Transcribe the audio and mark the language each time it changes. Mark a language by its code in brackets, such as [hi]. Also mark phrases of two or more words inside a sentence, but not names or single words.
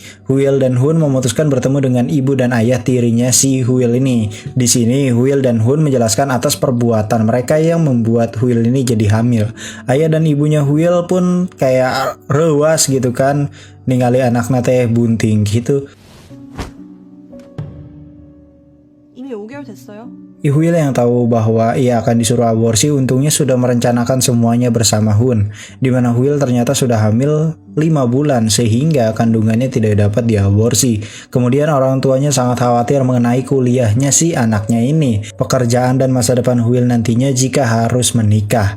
[id] Huil dan Hun memutuskan bertemu dengan ibu dan ayah tirinya si Huil ini. Di sini Huil dan Hun menjelaskan atas perbuatan mereka yang membuat Huil ini jadi hamil. Ayah dan ibunya Huil pun kayak rewas gitu kan, [su] ningali anaknya teh bunting gitu. [ko] 이미 5개월 됐어요. [id] Huil yang tahu bahwa ia akan disuruh aborsi untungnya sudah merencanakan semuanya bersama Hun, di mana Huil ternyata sudah hamil 5 bulan sehingga kandungannya tidak dapat diaborsi. Kemudian orang tuanya sangat khawatir mengenai kuliahnya si anaknya ini, pekerjaan dan masa depan Huil nantinya jika harus menikah.